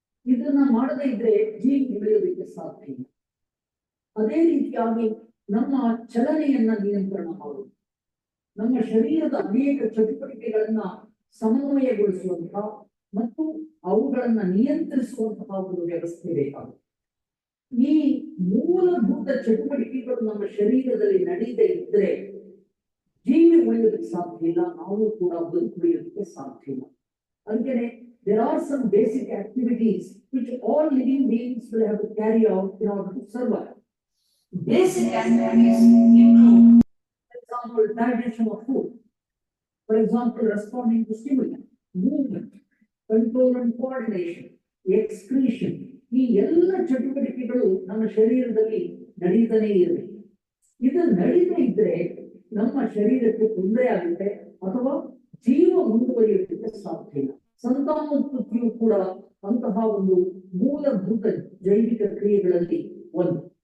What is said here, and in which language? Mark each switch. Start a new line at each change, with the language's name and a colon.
Kannada: ಇದನ್ನ ಮಾಡದೇ ಇದ್ರೆ ಜೀವ ಉಳಿಯೋದಕ್ಕೆ ಸಾಧ್ಯ ಇಲ್ಲ. ಅದೇ ರೀತಿಯಾಗಿ ನಮ್ಮ ಚಲನೆಯನ್ನ ನಿಯಂತ್ರಣ ಮಾಡೋದು, ನಮ್ಮ ಶರೀರದ ಅನೇಕ ಚಟುವಟಿಕೆಗಳನ್ನ ಸಮನ್ವಯಗೊಳಿಸುವಂತಹ ಮತ್ತು ಅವುಗಳನ್ನ ನಿಯಂತ್ರಿಸುವಂತಹ ಒಂದು ವ್ಯವಸ್ಥೆ ಬೇಕಾಗುತ್ತೆ. ಈ ಮೂಲಭೂತ ಚಟುವಟಿಕೆಗಳು ನಮ್ಮ ಶರೀರದಲ್ಲಿ ನಡೀದೇ ಇದ್ರೆ ಜೀವಿ ಉಳಿಯೋದಕ್ಕೆ ಸಾಧ್ಯ ಇಲ್ಲ, ನಾವು ಕೂಡ ಬದುಕುಳಿಯೋದಕ್ಕೆ ಸಾಧ್ಯ ಇಲ್ಲ. ಅದಕ್ಕೆ
English: there are some basic activities which all living beings will have to carry out in order to survive. Basic activities include, for example, digestion of food, for example, responding to stimuli, movement, control and coordination, excretion.
Kannada: ಈ ಎಲ್ಲ ಚಟುವಟಿಕೆಗಳು ನಮ್ಮ ಶರೀರದಲ್ಲಿ ನಡೀತಾನೆ ಇರಬೇಕು. ಇದು ನಡೀತಾ ಇದ್ರೆ ನಮ್ಮ ಶರೀರಕ್ಕೆ ತೊಂದರೆ ಆಗುತ್ತೆ ಅಥವಾ ಜೀವ ಮುಂದುವರಿಯೋದಕ್ಕೆ ಸಾಧ್ಯ ಇಲ್ಲ. ಸಂತಾನೋತ್ಪತ್ತಿಯು ಕೂಡ ಅಂತಹ ಒಂದು ಮೂಲಭೂತ ಜೈವಿಕ ಕ್ರಿಯೆಗಳಲ್ಲಿ ಒಂದು.